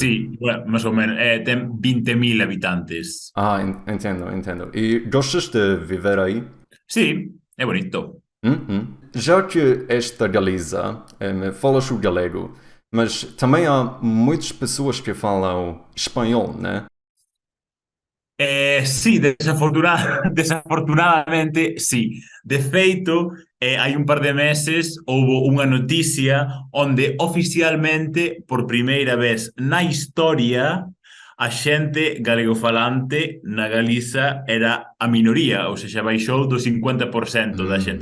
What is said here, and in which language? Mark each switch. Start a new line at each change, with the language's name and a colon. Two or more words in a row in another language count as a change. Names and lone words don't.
Galician: Sì, más ou menos, ten 20.000 habitantes.
Portuguese: Ah, entendo, entendo. E gostas de viver aí?
Galician: Sì, è bonito. Uhum.
Portuguese: Já que esta Galiza falas o galego, mas também há muitas pessoas que falam espanhol, né?
Galician: Sì, desafortunadamente sí. De feito, hai un par de meses houve unha noticia onde oficialmente, por primeira vez na historia, a xente galegofalante na Galiza era a minoría,
Portuguese: ou seja,
Galician: baixou do 50% da xente